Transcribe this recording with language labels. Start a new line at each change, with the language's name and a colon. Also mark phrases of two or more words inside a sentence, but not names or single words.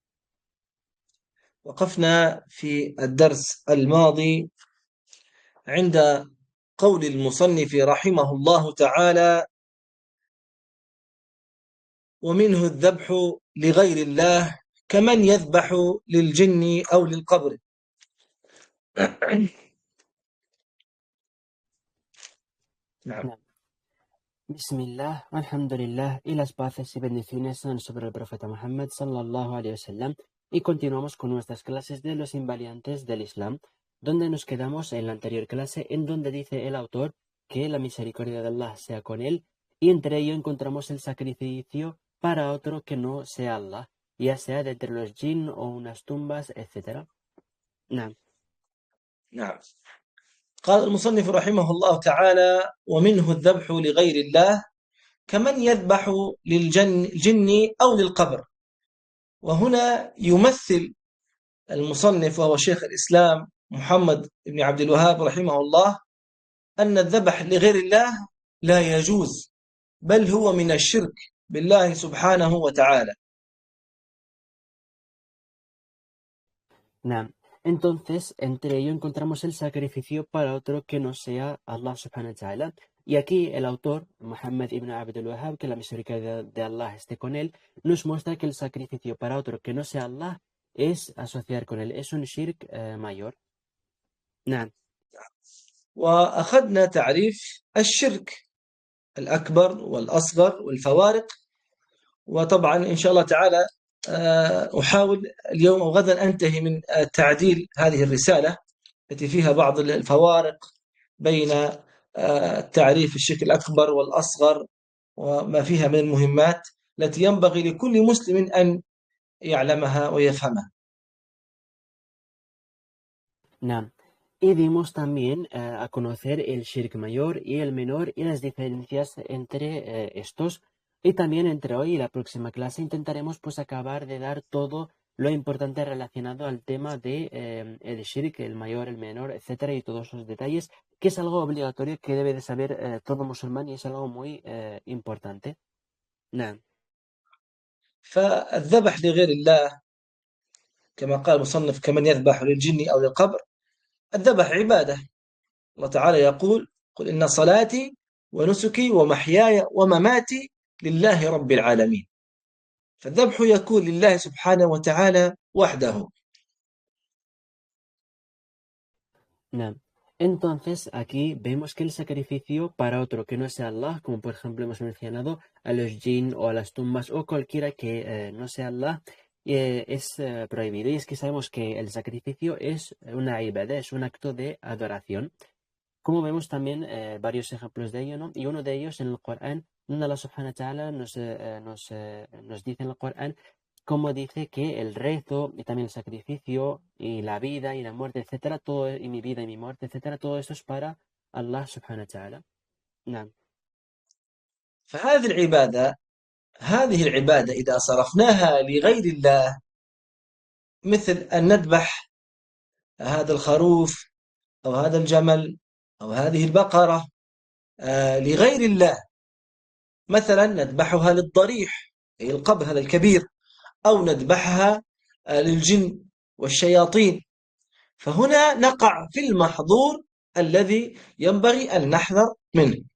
Arabic: وقفنا في الدرس الماضي عند قول المصنف رحمه الله تعالى: ومنه الذبح لغير الله كمن يذبح للجن أو للقبر. نعم. بسم الله، الحمد لله,
Spanish: y las paces y bendiciones son sobre el profeta Muhammad
Arabic: صلى الله عليه وسلم.
Spanish: Y continuamos con nuestras clases de los invaliantes del Islam, donde nos quedamos en la anterior clase, en donde dice el autor que la misericordia de Allah sea con él, y entre ello encontramos el sacrificio para otro que no sea Allah, ya sea de entre los jinn o unas tumbas, etc.
Arabic: Naam. نعم. قال المصنف رحمه الله تعالى: ومنه الذبح لغير الله كمن يذبح للجن أو للقبر. وهنا يمثل المصنف وهو شيخ الإسلام محمد بن عبد الوهاب رحمه الله أن الذبح لغير الله لا يجوز، بل هو من الشرك بالله سبحانه وتعالى. Naam.
Spanish: Entonces, entre ello encontramos el sacrificio para otro que no sea Allah
Arabic: سبحانه وتعالى.
Spanish: Y aquí el autor, Muhammad ibn Abdul Wahhab, que la misericordia de Allah esté con él, nos muestra que el sacrificio para otro que no sea Allah es asociar con él, es un shirk mayor.
Arabic: Naam. وأخذنا تعريف الشرك الأكبر والأصغر والفوارق. وطبعا إن شاء الله تعالى أحاول اليوم أو غدا أنتهي من تعديل هذه الرسالة التي فيها بعض الفوارق بين تعريف الشرك الأكبر والأصغر وما فيها من المهمات التي ينبغي لكل مسلم أن يعلمها ويفهمها. Naam.
Spanish: Y dimos también a conocer el shirk mayor y el menor y las diferencias entre estos. Y también entre hoy y la próxima clase intentaremos pues acabar de dar todo lo importante relacionado al tema de el shirk, el mayor, el menor, etcétera, y todos esos detalles, que es algo obligatorio que debe de saber todo musulmán y es algo muy importante.
Arabic: Naam. فالذبح لغير الله كما قال المصنف كمن يذبح للجن أو للقبر. الذبح عبادة. الله تعالى يقول: قل إن صلاتي ونسكي ومحياي ومماتي لله رب العالمين. فالذبح يكون لله سبحانه وتعالى وحده. Naam.
Spanish: Entonces, aquí vemos que el sacrificio para otro que no sea Allah, como por ejemplo hemos mencionado a los jinn o a las tumbas o cualquiera que no sea Allah, es prohibido. Y es que sabemos que el sacrificio es una ibadah, es un acto de adoración. Como vemos también varios ejemplos de ello, ¿no? Y uno de ellos en el Corán, donde Allah
Arabic: سبحانه وتعالى
Spanish: nos dice en el Corán como dice que el rezo y también el sacrificio y la vida y la muerte, etcétera, todo, y mi vida y mi muerte, etcétera, todo esto es para Allah
Arabic: سبحانه وتعالى. نعم. فهذه العبادة هذه العبادة إذا صرفناها لغير الله، مثل أن نذبح هذا الخروف أو هذا الجمل أو هذه البقرة لغير الله، مثلا نذبحها للضريح أي القبر هذا الكبير، أو نذبحها للجن والشياطين، فهنا نقع في المحظور الذي ينبغي أن نحذر منه.